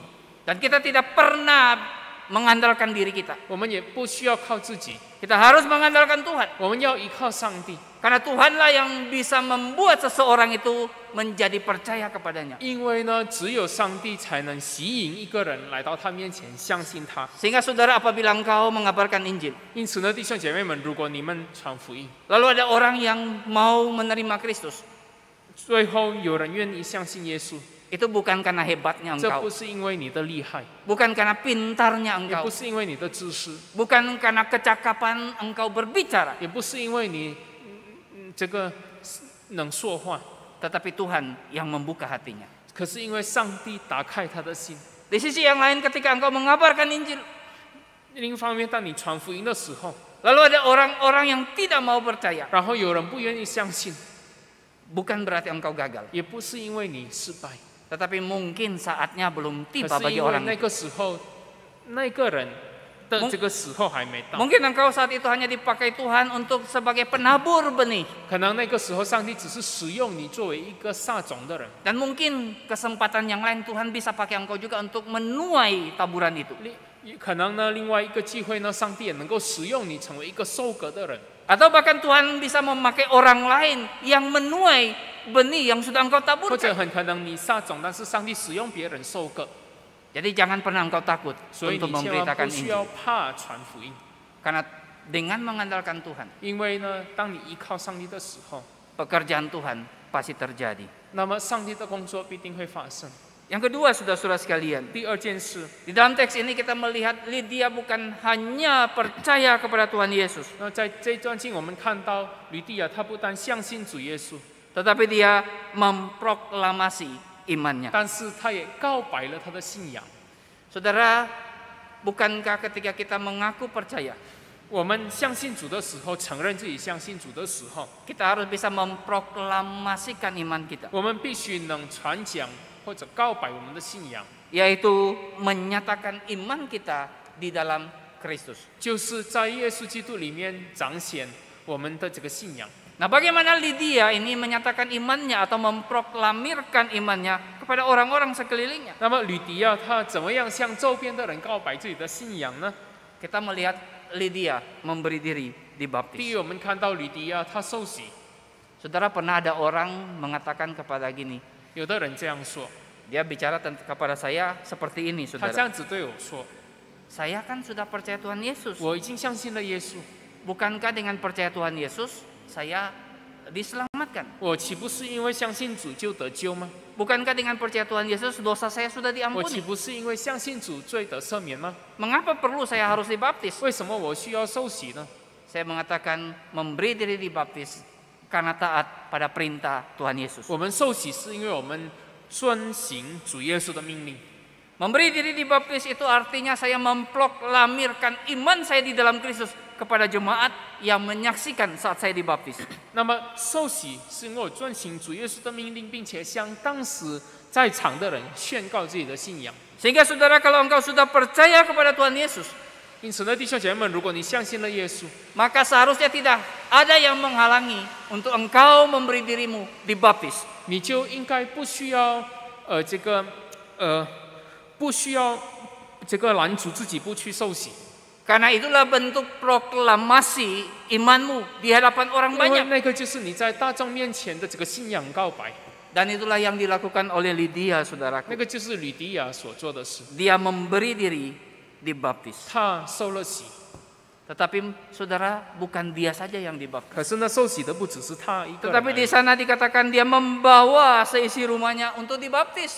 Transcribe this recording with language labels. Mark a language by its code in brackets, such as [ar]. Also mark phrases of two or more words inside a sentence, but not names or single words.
[id] Dan kita tidak pernah mengandalkan diri kita. [zh] 我们也不需要靠自己， [id] Kita harus mengandalkan Tuhan. [zh] 我们要依靠上帝， [id] Karena Tuhanlah yang bisa membuat seseorang itu menjadi percaya kepadanya. [zh] 因为呢，只有上帝才能吸引一个人来到他面前，相信他。 [id] Sehingga saudara apabila engkau mengabarkan Injil, [zh] 因此呢，弟兄姐妹们，如果你们传福音， [id] lalu ada orang yang mau menerima Kristus, [zh] 最后有人愿意相信耶稣， [id] itu bukan karena hebatnya [zh] 这不 [id] engkau, [zh] 是因为你的厉害， [id] bukan karena pintarnya [zh] 也 [id] engkau, [zh] 不是因为你的知识， [id] bukan karena kecakapan engkau berbicara, [zh] 也不是因为你这个能说话， [id] tetapi Tuhan yang membuka hatinya. [zh] 可是因为上帝打开他的心。 [id] Di sisi yang lain ketika engkau mengabarkan Injil, [zh] 另一方面，当你传福音的时候， [id] lalu ada orang-orang yang tidak mau percaya, [zh] 然后有人不愿意相信， [id] bukan berarti engkau gagal, [zh] 也不是因为你失败， [id] tetapi mungkin saatnya belum [zh] 可 [id] tiba [zh] 是 [id] bagi [zh] 因为 [id] orang [zh] 那 [id] itu. [zh] 个时候，那个人的这个时候还没到。 [id] Mungkin engkau saat itu hanya dipakai Tuhan untuk sebagai penabur benih. [zh] 可能那个时候，上帝只是使用你作为一个撒种的人， [id] Dan mungkin kesempatan yang lain Tuhan bisa pakai engkau juga untuk menuai taburan itu. [zh] 可能呢，另外一个机会呢，上帝也能够使用你成为一个收割的人， [id] Atau bahkan Tuhan bisa memakai orang lain yang menuai benih yang sudah engkau [zh] 或者 [id] taburkan. [zh] 很可能你撒种，但是上帝使用别人收割， [id] Jadi jangan pernah engkau takut [zh] 所以 [id] untuk [zh] 你千万 [id] memberitakan [zh] 不需要 [id] Injil. [zh] 怕传福音， [id] Karena dengan mengandalkan Tuhan, [zh] 因为呢，当你依靠上帝的时候， [id] pekerjaan Tuhan pasti terjadi. [zh] 那么上帝的工作必定会发生。 [id] Yang kedua, saudara-saudara sekalian, [zh] 第二件事， [id] di dalam teks ini kita melihat Lydia bukan hanya percaya kepada Tuhan Yesus, [zh] 那在这段经我们看到吕底亚，他不但相信主耶稣， [id] tetapi dia memproklamasi imannya. [zh] 但是他也告白了他的信仰。 [id] Saudara, bukankah ketika kita mengaku percaya, [zh] 我们相信主的时候，承认自己相信主的时候， [id] kita harus bisa memproklamasikan iman kita, [zh] 我们必须能传讲或者告白我们的信仰， [id] yaitu menyatakan iman kita di dalam Kristus. [zh] 就是在耶稣基督里面彰显我们的这个信仰。 [id] Nah, bagaimana Lydia ini menyatakan imannya atau memproklamirkan imannya kepada orang-orang sekelilingnya? [zh] 那么吕迪亚他怎么样向周边的人告白自己的信仰呢？ [id] Kita melihat Lydia memberi diri [zh] 第 [id] dibaptis. [zh] 一，我们看到吕迪亚他受洗， [id] Saudara, pernah ada orang mengatakan kepada gini, [zh] 有的人这样说， [id] dia bicara kepada saya seperti ini, [zh] 他这 [id] saudara. [zh] 样子对我说： [id] Saya kan sudah percaya Tuhan Yesus. [zh] 我已经相信了耶稣， [id] Bukankah dengan percaya Tuhan Yesus saya diselamatkan? [zh] 我岂不是因为相信主就得救吗？ [id] Bukankah dengan percaya Tuhan Yesus dosa saya sudah [zh] 我岂 [id] diampuni? [zh] 不是因为相信主罪得赦免吗？ [id] Mengapa perlu saya harus dibaptis? [zh] 为什么我需要受洗呢？ [id] Saya mengatakan memberi diri dibaptis karena taat pada perintah Tuhan Yesus. [zh] 我们受洗是因为我们遵行主耶稣的命令。 [id] Memberi diri dibaptis itu artinya saya memproklamirkan iman saya di dalam Kristus kepada jemaat yang menyaksikan saat saya dibaptis. [zh] 那么受洗是因为我遵行主耶稣的命令，并且向当时在场的人宣告自己的信仰。 [id] Sehingga saudara, kalau engkau sudah percaya kepada Tuhan Yesus, [zh] 因此呢，弟兄姐妹们，如果你相信了耶稣， [id] maka seharusnya tidak ada yang menghalangi untuk engkau memberi dirimu dibaptis. [zh] 你就应该不需要不需要拦阻自己不去受洗， [id] Karena itulah bentuk proklamasi imanmu di hadapan orang [zh] 因为 [id] banyak. [zh] 那个就是你在大众面前的这个信仰告白， [id] Dan itulah yang dilakukan oleh Lydia, [zh] 那 [id] saudaraku. [zh] 个就是吕迪亚所做的事。 [id] Dia memberi diri dibaptis. [zh] 他受了洗， [id] Tetapi saudara, bukan dia saja yang dibaptis. [zh] 可是呢，受洗的不只是他一个人 [id] Tetapi [zh] 而 [id] di [zh] 已。 [id] sana dikatakan dia membawa seisi rumahnya untuk dibaptis.